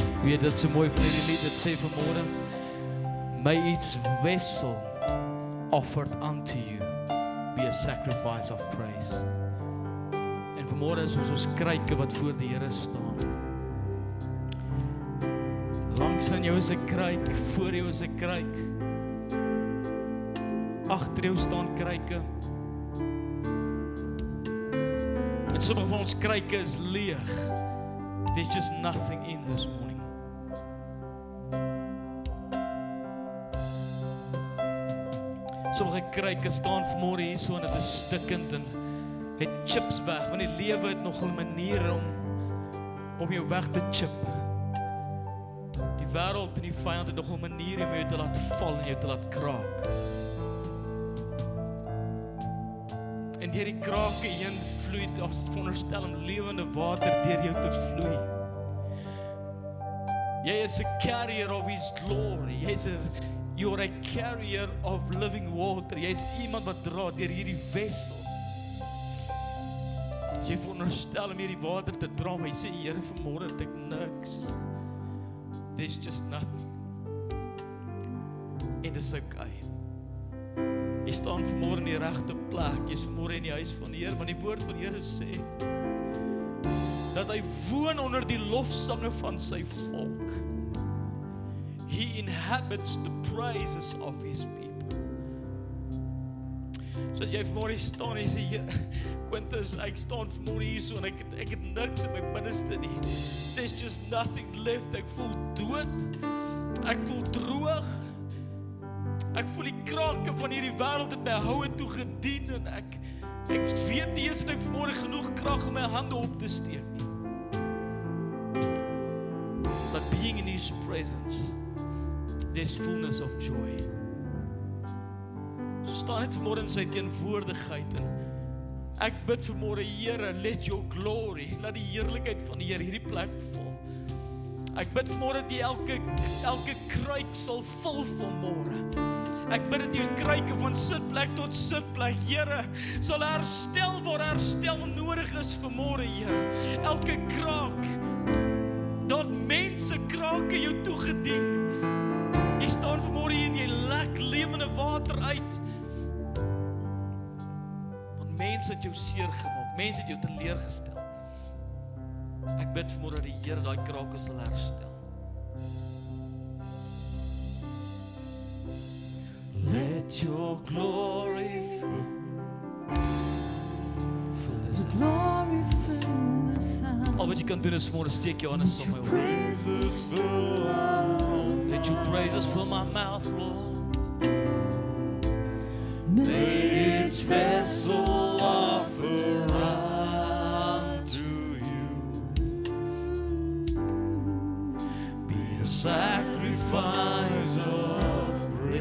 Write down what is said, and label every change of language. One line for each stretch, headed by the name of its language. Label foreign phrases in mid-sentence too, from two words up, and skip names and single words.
Afrikaans: weet dit so mooi van hierdie lied, dit sê vanmôre,
English: may each vessel offered unto you be a sacrifice of praise.
Afrikaans: En vanmôre is ons kruike wat voor die Here staan. Langs aan jou is 'n kruik, voor jou is 'n kruik. Agter jou staan kruike. En sommige van ons kruike is leeg.
English: There's just nothing in this morning.
Afrikaans: Sommige kruike staan vanmôre hier so en dit is stikkend en het chips weg, want die lewe het nog 'n manier om jou weg te chip. Die wêreld en die vyand het nog 'n manier om jou te laat val en jou te laat kraak. En deur die krake heen vloei, as veronderstel om lewende water deur jou te vloei. Jy is 'n
English: carrier of His glory. You're a carrier of living water.
Afrikaans: Jy is iemand wat dra deur hierdie wessel. Jy veronderstel om hierdie water te dra, maar jy sê, Here, vanmôre het ek niks. There's just nothing. En dis okay. Jy staan vanmôre in die regte plek. Jy is vanmôre in die huis van die Here, want die woord van die Here sê dat hy woon onder die lofsange van sy volk.
English: He inhabits the praises of His people.
Afrikaans: So as jy vanmôre staan en jy sê, Quintus, ek staan vanmôre hier so en ek het niks in my binneste nie. There's just nothing left. Ek voel dood. Ek voel droog. Ek voel die krake van hierdie wêreld het my houe toe gedien en ek weet nie eens of ek vanmôre genoeg krag om my hande op te steek nie.
English: But being in His presence, there's fullness of joy.
Afrikaans: So staan net vanmôre in sy teenwoordigheid en ek bid vanmôre, Here,
English: let your glory,
Afrikaans: laat die heerlikheid van die Here hierdie plek vul. Ek bid vanmôre dat elke kruik sal vul vanmôre. Ek bid dat die kruike van sitplek tot sitplek, Here, sal herstel waar herstel nodig is vanmôre, Here. Elke kraak, dat mense krake jou toegedien. Jy staan vanmôre hier en jy lek lewende water uit. Want mense het jou seer gemaak, mense het jou teleurgestel. Ek bid vanmôre dat die Here daai krake sal herstel.
English: Let your glory fill this house. Glory fill this house.
Afrikaans: Al wat jy kan doen is vanmôre steek jou hande saam met my.
English: Praises fill our Let your praises fill my mouth, Lord. May each vessel offer unto you be a sacrifice of praise.